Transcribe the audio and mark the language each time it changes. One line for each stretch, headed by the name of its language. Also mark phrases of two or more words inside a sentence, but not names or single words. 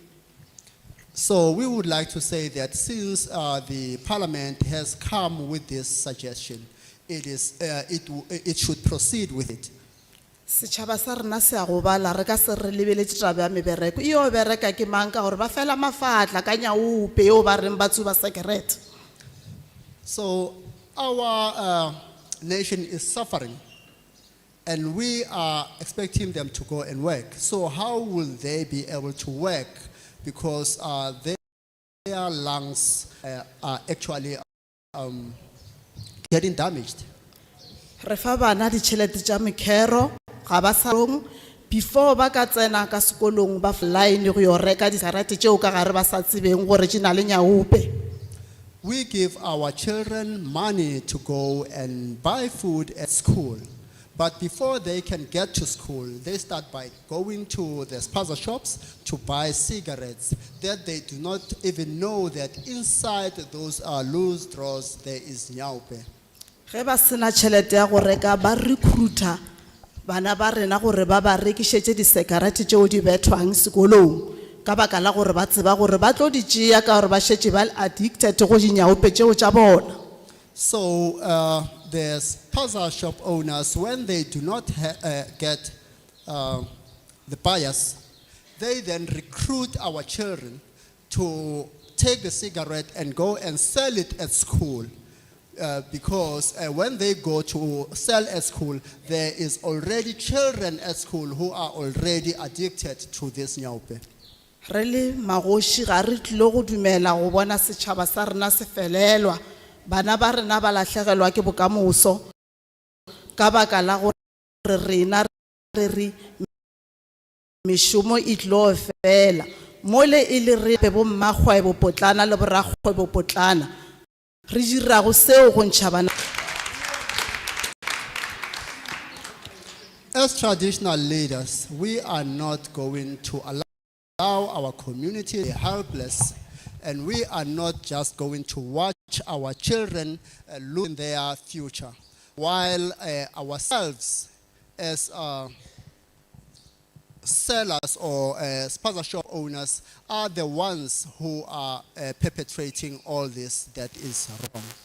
English: So we would like to say that since the parliament has come with this suggestion, it should proceed with it.
Northern Sotho: Setšhaba sa rena se a gobala re ka se re lebeletše taba ya mebereko. Eo bereka ke mang ka gore ba fela mafatla ka nyaupe eo ba reng ba tsuba sekerete.
English: So our nation is suffering, and we are expecting them to go and work. So how will they be able to work? Because their lungs are actually getting damaged.
Northern Sotho: Re fa bana ditšhelete tša mekero ga ba sa rong before ba ka tsena ka sekolong ba line go yo reka dikarate tšeo ka gare ba sa tsebeng gore di na le nyaupe.
English: We give our children money to go and buy food at school. But before they can get to school, they start by going to the spaza shops to buy cigarettes that they do not even know that inside those loose drawers there is nyaupe.
Northern Sotho: Ge ba sena tšhelete ya go reka ba recruiter bana ba rena gore ba ba rekišetše disekarete tšeo di bethwang sekolong ka baka la gore ba tseba gore ba tlo di tšea ka gore ba šetše ba addicted go dinyaupe tšeo tša bona.
English: So the spaza shop owners, when they do not get the buyers, they then recruit our children to take the cigarette and go and sell it at school. Because when they go to sell at school, there is already children at school who are already addicted to this nyaupe.
Northern Sotho: Re le magoši ga re tlile go dumela go bona setšhaba sa rena se felelwa bana ba rena ba lahlegelwa ke bokamoso ka baka la gore rena re re mešomo e tlo fela mole e le re bo mmagwebo potlana le boragwebo potlana re dirago seo go ntšha bana.
English: As traditional leaders, we are not going to allow our community to be helpless, and we are not just going to watch our children lose their future, while ourselves as sellers or spaza shop owners are the ones who are perpetrating all this that is wrong.